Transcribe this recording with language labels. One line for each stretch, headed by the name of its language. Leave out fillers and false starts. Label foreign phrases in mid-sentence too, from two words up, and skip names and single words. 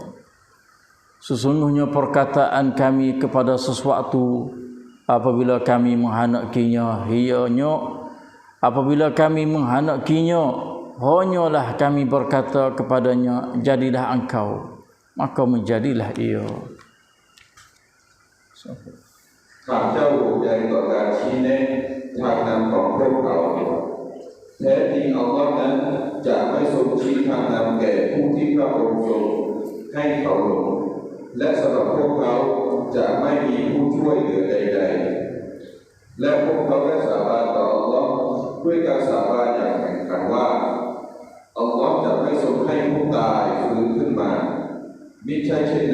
Indonesian: Sesungguhnya perkataan kami kepada sesuatu apabila kami menghendaknya, apabila kami menghendaknya, hanyalah kami berkata kepadanya, jadilah engkau, maka menjadilah ia.
Thai: ข้าเจ้าห่วงใยต่อการชี้แนะทางนำของพวกเขาแท้จริงอัลลอฮ์นั้นจะไม่ทรงชี้ทางนำแก่ผู้ที่พระองค์ทรงให้เขาหลงและสำหรับพวกเขาจะไม่มีผู้ช่วยเหลือ ใดๆและพวกเขาได้สาบานต่ออัลลอฮ์ด้วยการสาบานอย่างแข็งขันว่าอัลลอฮ์จะไม่ทรงให้ผู้ตายฟื้นขึ้นมามิใช่เช่น